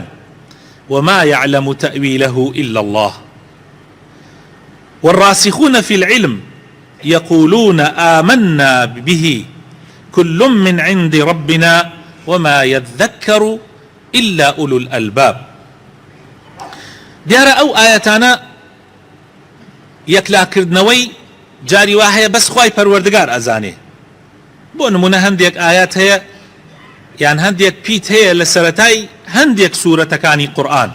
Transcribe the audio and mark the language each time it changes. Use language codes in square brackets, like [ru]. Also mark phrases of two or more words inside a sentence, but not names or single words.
[ar] وما يعلم تأويله إلا الله. والراسخون في العلم يقولون آمنا به كل من عند ربنا وما يذكر إلا أولو الألباب. [ckb] دیارە ئەو ئاەتانە یەکلاکردنەوەی جاری وا هەیە بەس خوای پەروەردگار ئەزانێ. بۆ نمونە هەندێک ئاەت هەیە یان هەندێک پیت هەیە لە سەرەتای هەندێک سوورەتەکانی قورئان.